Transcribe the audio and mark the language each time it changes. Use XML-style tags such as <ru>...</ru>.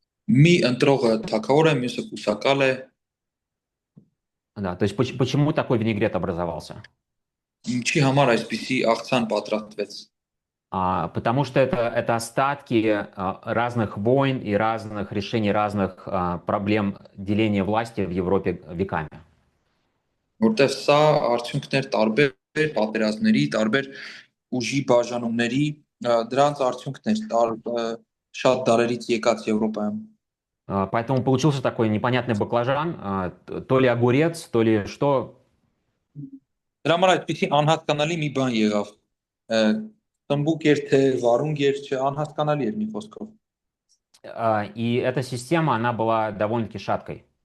<hy>Մի ընտրողը թագավոր է, մյուսը կուսակալ է։</hy> <ru>Да, то есть почему такой винегрет образовался?</ru> <hy>Ինչի համար այսպիսի աղցան պատրաստվեց։</hy> <ru>Потому что это остатки разных войн и разных решений разных проблем деления власти в Европе веками.</ru> <hy>Որտեվ սա արդյունքներ տարբեր պատերազմների, տարբեր ուժի բաժանումների, դրանց արդյունքներ շատ դարերից եկած Եվրոպայում։</hy> <ru>Поэтому получился такой непонятный баклажан, то ли огурец, то ли что.</ru> <hy>Դրա համար այդպիսի անհասկանալի մի բան եղավ։ Տմբուկ էր թե վարունգ էր, չէ, անհասկանալի էր մի խոսքով։</hy> <ru>И эта система, она была довольно-таки шаткой.</ru>